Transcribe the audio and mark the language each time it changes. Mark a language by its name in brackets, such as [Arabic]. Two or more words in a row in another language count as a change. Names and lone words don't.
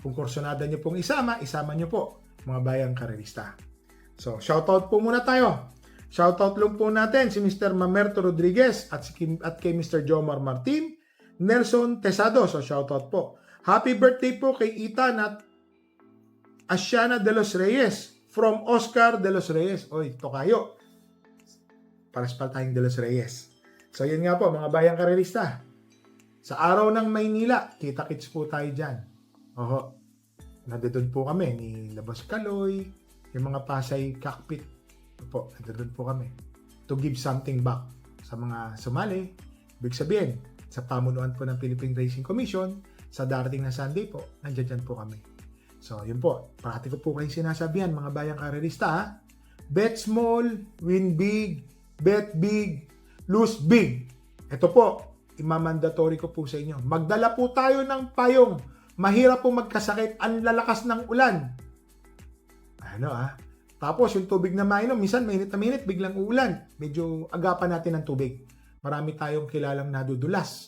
[Filipino] Kung kursonada nyo pong isama nyo po. mga bayang karerista. So, shoutout po muna tayo. Shoutout lang po natin si Mr. Mamerto Rodriguez at kay Mr. Jomar Martin, Nelson Tesado. So, shoutout po. [English] Happy birthday [Filipino] po kay Ethan at Asiana de los Reyes from Oscar de los Reyes. Oy, tokayo. Paraspal tayong de los Reyes. So, yun nga po, mga bayang karerista. Sa araw ng Maynila, kita-kits po tayo dyan. Oho. Nandoon po kami ni Labos Kaloy, yung mga Pasay cockpit. Po, nandoon po kami. [English] To give something back [Filipino] sa mga sumali. Ibig sabihin, sa pamunuan po ng Philippine Racing Commission, sa darating na Sunday po, nandiyan po kami. So, yun po. Parati ko po kayong sinasabihan, mga bayang karerista, ha? [English] Bet small, win big, bet big, lose big. [Filipino] Ito po, imamandatory ko po sa inyo. Magdala po tayo ng payong. Mahirap po magkasakit. Ang lalakas ng ulan. Ano Tapos yung tubig na mainom, minsan mainit na mainit, biglang uulan. Medyo agapan natin ng tubig. Marami tayong kilalang nadudulas.